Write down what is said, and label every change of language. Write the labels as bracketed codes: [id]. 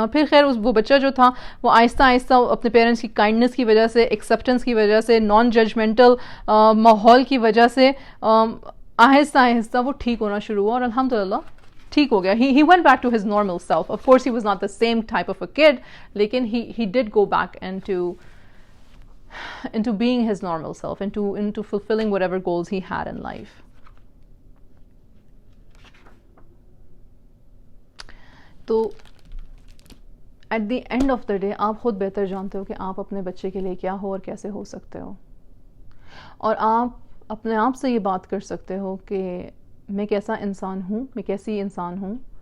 [ur] اور پھر خیر وہ بچہ جو تھا وہ آہستہ آہستہ اپنے پیرنٹس کی کائنڈنس کی وجہ سے, ایکسیپٹنس کی وجہ سے, نان ججمنٹل ماحول کی وجہ سے آہستہ آہستہ وہ ٹھیک ہونا شروع ہوا, اور الحمدللہ ٹھیک ہو گیا. [en] He went back to his normal self. Of course he was not the same type of a kid, [ur] لیکن [en] he did go back into being his normal self, into fulfilling whatever goals he had in life. [ur] تو [en] at the end of the day [ur] آپ خود بہتر جانتے ہو کہ آپ اپنے بچے کے لیے کیا ہو اور کیسے ہو سکتے ہو, اور آپ اپنے آپ سے یہ بات کر سکتے ہو کہ میں کیسا انسان ہوں, میں کیسی انسان ہوں.